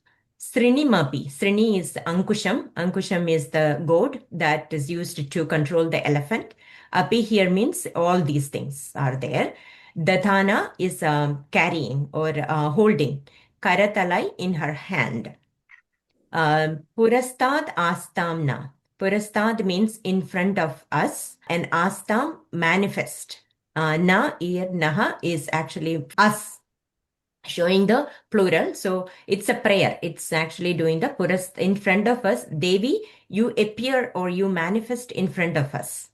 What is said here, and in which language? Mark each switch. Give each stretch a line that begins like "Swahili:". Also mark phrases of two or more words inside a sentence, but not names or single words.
English: Srinimapi. Srini is Ankusham. Ankusham is the goad that is used to control the elephant. Api here means all these things are there. Dathana is carrying or holding. Karatalai in her hand.
Sanskrit: पुरस्तात् आस्तां नः.
English: Purastad means in front of us and astam manifest. Na here, naha is actually us, showing the plural. So it's a prayer. It's actually doing the purast in front of us. Devi, you appear or you manifest in front of us.